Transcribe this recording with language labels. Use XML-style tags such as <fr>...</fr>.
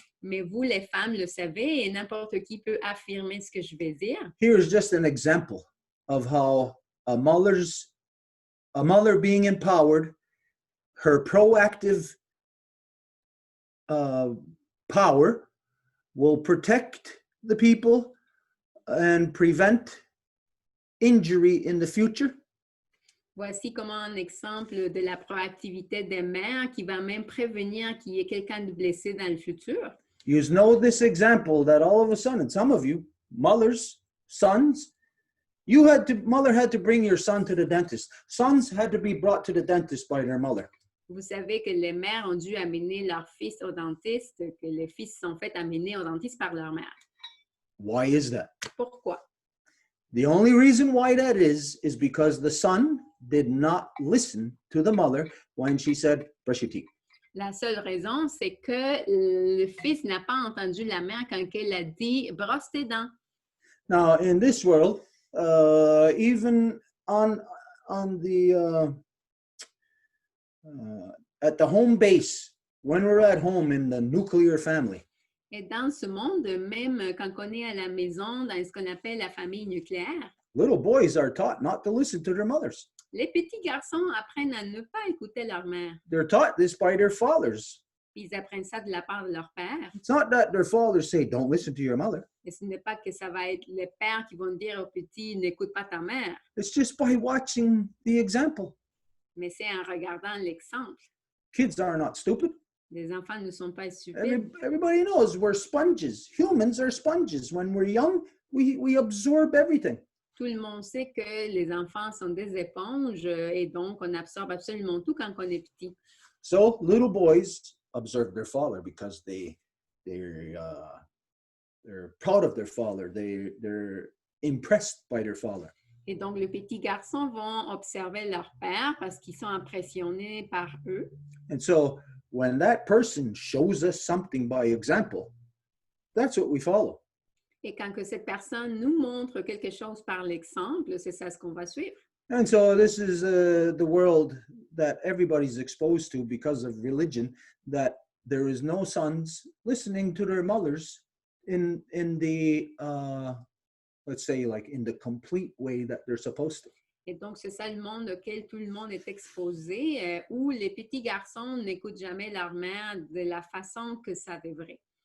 <fr>Mais vous, les femmes, le savez et n'importe qui peut affirmer ce que je vais dire.</fr> <en>Here's just an example of how a mother being empowered, her proactive power will protect the people and prevent injury in the future.</en> <fr>Voici comment un exemple de la proactivité des mères qui va même prévenir qu'il y ait quelqu'un de blessé dans le futur.</fr> <en>You know this example that all of a sudden, some of you, mothers, sons, mother had to bring your son to the dentist. Sons had to be brought to the dentist by their mother.</en> <fr>Vous savez que les mères ont dû amener leur fils au dentiste, que les fils sont fait amener au dentiste par leur mère.</fr> <en>Why is that?</en> <fr>Pourquoi?</fr> <en>The only reason why that is because the son did not listen to the mother when she said, brush your teeth.</en> <fr>La seule raison, c'est que le fils n'a pas entendu la mère quand elle a dit « brosse tes dents ».</fr> <en>Now, in this world, even on the at the home base, when we're at home in the nuclear family,</en> <fr>et dans ce monde, même quand on est à la maison, dans ce qu'on appelle la famille nucléaire,</fr> <en>little boys are taught not to listen to their mothers.</en> <fr>les petits garçons apprennent à ne pas écouter leur mère.</fr> <en>They're taught this by their fathers.</en> <fr>Ils apprennent ça de la part de leur père.</fr> <en>It's not that their fathers say, don't listen to your mother.</en> <fr>Et ce n'est pas que ça va être les pères qui vont dire aux petits, n'écoute pas ta mère.</fr> <en>It's just by watching the example.</en> <fr>Mais c'est en regardant l'exemple.</fr> <en>Kids are not stupid.</en> <fr>Les enfants ne sont pas stupides.</fr> <en>Everybody knows we're sponges. Humans are sponges. When we're young, we absorb everything.</en> <fr>Tout le monde sait que les enfants sont des éponges et donc on absorbe absolument tout quand on est petit.</fr> <en>So little boys observe their father because they're proud of their father. They're impressed by their father.</en> <fr>Et donc les petits garçons vont observer leur père parce qu'ils sont impressionnés par eux.</fr> <en>And so when that person shows us something by example, that's what we follow.</en> <fr>Et quand que cette personne nous montre quelque chose par l'exemple, c'est ça ce qu'on va suivre.</fr> <en>And so this is the world that everybody's exposed to because of religion, that there is no sons listening to their mothers in the, let's say, like in the complete way that they're supposed to.</en> <fr>Et donc, c'est ça le monde auquel tout le monde est exposé, où les petits garçons n'écoutent jamais leur mère de la façon que ça devrait.</fr>